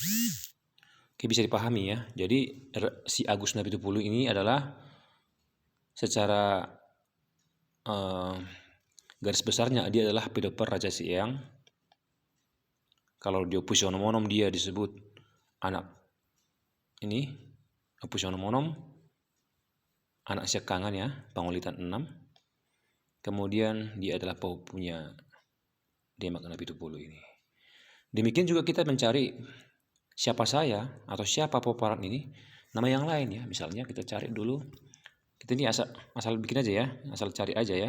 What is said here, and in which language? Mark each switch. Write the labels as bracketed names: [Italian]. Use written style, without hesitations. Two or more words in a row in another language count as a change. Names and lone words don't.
[Indonesian] Oke, bisa dipahami ya. Jadi si Agus Nabi Tupulu ini adalah secara garis besarnya dia adalah pedoper Raja Siang. Kalau di opus onom-onom dia disebut anak ini, opus onom-onom anak Sekangan ya, Pangulitan 6. Kemudian dia adalah punya Demak Nabi Tupulu ini. Demikian juga kita mencari siapa saya atau siapa Poparan ini, nama yang lain ya. Misalnya kita cari dulu, kita ini asal bikin aja ya, asal cari aja ya.